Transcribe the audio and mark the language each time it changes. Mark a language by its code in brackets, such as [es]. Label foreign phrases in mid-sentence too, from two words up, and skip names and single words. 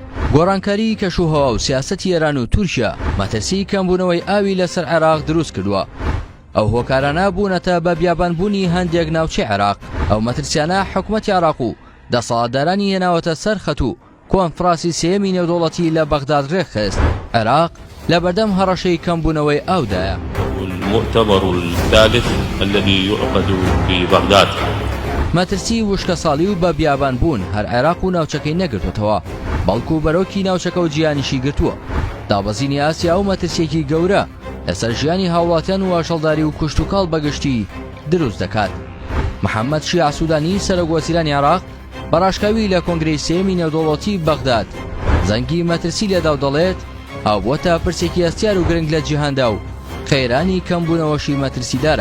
[ckb] گۆڕانکاری کەشوهەوا و سیاسەتی ئێران و تورکیا مەترسی کەمبوونەوەی ئاوی لەسەر عێراق دروست کردووە. ئەو هۆکارانە بوونەتە بە بیابانبوونی هەندێک ناوچەی عێراق. ئەو مەترسیانە حکوومەتی عێراق و دەسەڵاتدارانی هێناوەتە سەر خەت و کۆنفراسی سێمی نێودوڵەتی لە بەغداد ڕێکخست. عێراق لە بەردەم هەڕەشەی کەمبوونەوەی ئاودایە. [ar] المؤتمر الثالث الذي يعقد في بغداد. [ckb] مەترسی وشکە ساڵی و بە بیابان بوون هەر عێراق و ناوچەکەی نەگرتوتەوە، بەڵکو بەرەوکی ناوچەکە و جیانیشی گرتووە. دابەزینی ئاسیا و مەترسیەکی گەورە لەسەر ژیانی هاوڵاتیان و ئاژەڵداری و کوشت و کاڵ بەگشتی دروست دەکات. محەممەد شیع سوودانی سەرۆکوەزیرانی عێراق بەڕاشکاوی لە کۆنگرەی سێمی نێودوڵەتی بەغداد زەنگی مەترسی لێدا و دەڵێت ئاوبووەتە پرسێکی ئەستیار و گرنگ لە جیهاندا و خەیرانی کەمبوونەوەشی مەترسیدارە.